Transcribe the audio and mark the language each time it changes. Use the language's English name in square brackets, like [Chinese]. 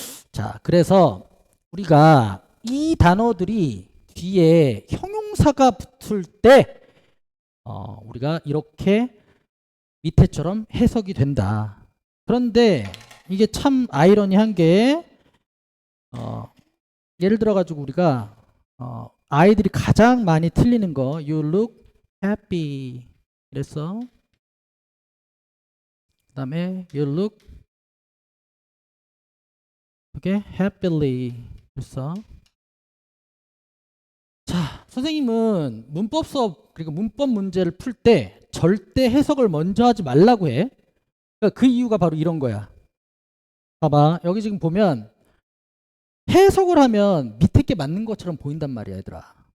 [Korean] 자, 그래서 우리가 이 단어들이 뒤에 형용사가 붙을 때 우리가 이렇게 밑에처럼 해석이 된다. 그런데 이게 참 아이러니한 게 예를 들어 가지고 우리가 아이들이 가장 많이 틀리는 거 [English] You look happy [Korean] 이랬어. 그 다음에 [English] You look okay, happily [Korean] 그랬어. 자, 선생님은 문법 수업 그리고 문법 문제를 풀 때 절대 해석을 먼저 하지 말라고 해. 그러니까 그 이유가 바로 이런 거야. 봐봐, 여기 지금 보면 해석을 하면 밑에 게 맞는 것처럼 보인단 말이야, 얘들아.